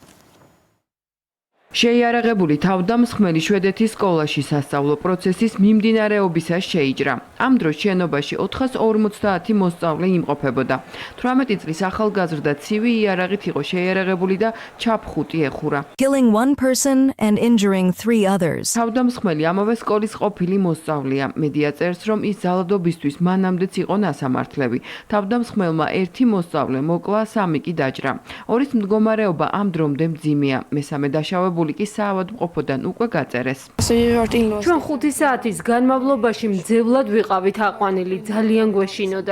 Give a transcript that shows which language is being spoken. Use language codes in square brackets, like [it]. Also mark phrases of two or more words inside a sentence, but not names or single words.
[ka] შეიარაღებული თავდამსხმელი შვედეთის სკოლაში სასწავლო პროცესის მიმდინარეობისას შეიჭრა. ამ დროს შენობაში 450 მოსწავლე იმყოფებოდა. 18 წლის ახალგაზრდა ცივი იარაღით იყო შეიარაღებული და ჩაფხუტი ეხურა. [en] Killing one person and injuring 3 others. [ka] თავდამსხმელი ამავე სკოლის ყოფილი მოსწავლეა. მედია წერს, რომ ის ძალადობისთვის მანამდეც იყო ნასამართლები. თავდამსხმელმა ერთი მოსწავლე მოკლა, 3 კი დაჭრა. ორის მდგომარეობა ამ დრომდე მძიმეა. მესამე დაშავებული კი საავადმყოფოდან უკვე გაწერეს. ჩვენ 5 საათის განმავლობაში მძევლად ვიყავით აყვანილი, ძალიან გვეშინოდა.